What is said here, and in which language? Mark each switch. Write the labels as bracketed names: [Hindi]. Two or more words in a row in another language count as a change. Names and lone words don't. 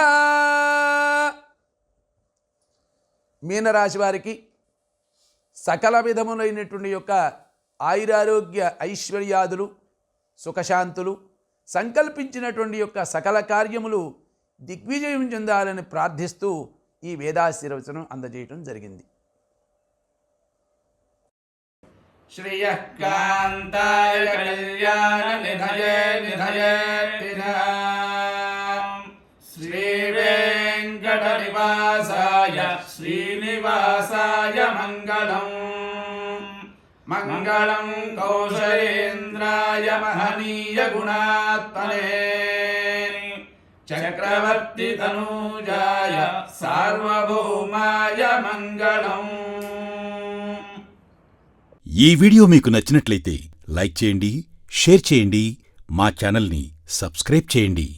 [Telugu] మీనరాశి వారికి సకల విధములైనటువంటి యొక్క ఆయురారోగ్య ఐశ్వర్యాదులు సుఖశాంతులు సంకల్పించినటువంటి యొక్క సకల కార్యములు దిగ్విజయం చెందాలని ప్రార్థిస్తూ ఈ వేదాశీర్వచనం అందజేయటం జరిగింది. [Sanskrit] श्रियः कान्ताय कल्याणनिधये निधयेत्तिनः श्रीवेङ्कटनिवासाय श्रीनिवासाय मङ्गलम् मङ्गलं कौशलेन्द्राय महनीय गुणात्मने चक्रवर्ति तनूजाय सार्वभौमाय मङ्गलम्। [Telugu] ఈ వీడియో మీకు నచ్చినట్లయితే లైక్ చేయండి, షేర్ చేయండి, మా ఛానల్ని సబ్స్క్రైబ్ చేయండి.